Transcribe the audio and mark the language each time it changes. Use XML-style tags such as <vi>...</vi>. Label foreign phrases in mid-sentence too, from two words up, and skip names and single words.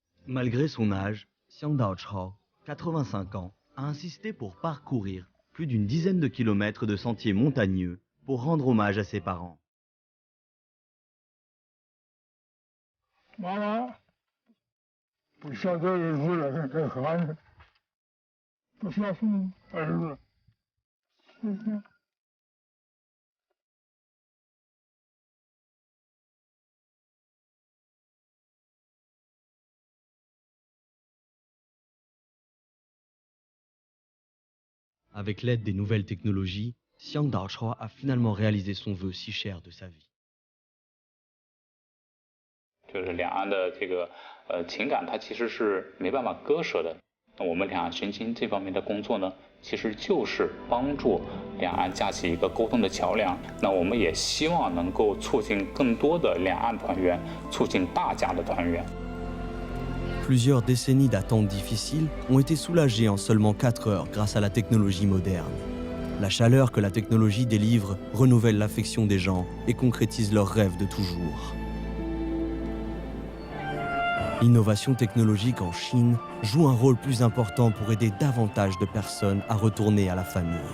<fr>Malgré son âge, Xiang Daochao, 85 ans, a insisté pour parcourir plus d'une dizaine de kilomètres de sentiers montagneux pour rendre hommage à ses parents. Maman,</fr> <zh>不晓得日子了，该喊了，不晓得儿子，谢谢。</zh> <fr>Avec l'aide des nouvelles technologies, Xiang Daochao a finalement réalisé son vœu si cher de sa vie.</fr> <zh>就是两岸的这个情感，它其实是没办法割舍的。那我们两岸寻亲这方面的工作呢，其实就是帮助两岸架起一个沟通的桥梁。那我们也希望能够促进更多的两岸团圆，促进大家的团圆。</zh> <fr>Plusieurs décennies d'attente difficile ont été soulagées en seulement 4 heures grâce à la technologie moderne. La chaleur que la technologie délivre renouvelle l'affection des gens et concrétise leurs rêves de toujours. L'innovation technologique en Chine joue un rôle plus important pour aider davantage de personnes à retourner à la famille.</fr>